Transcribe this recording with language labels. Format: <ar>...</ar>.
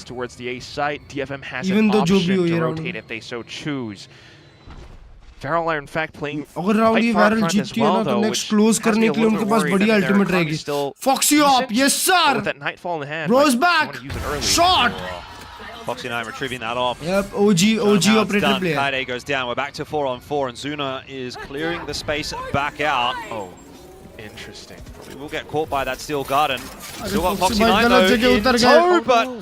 <en>Towards the A site, DFM has an option to rotate if they so choose. Varel are in fact playing</en> <hi>अगर round ये Varel जीतती है ना तो next close करने के लिए उनके पास बढ़िया ultimate रहेगी.</hi> <en>Foxy up, yes sir. With that nightfall in hand. Rose back. Shot. Foxy9 retrieving that off. Yep, OG operator player. Kaide goes down. We're back to 4-on-4, and Zuna is clearing the space back out. Oh, interesting. We will get caught by that steel garden. Still got Foxy9 though in tow, but</en>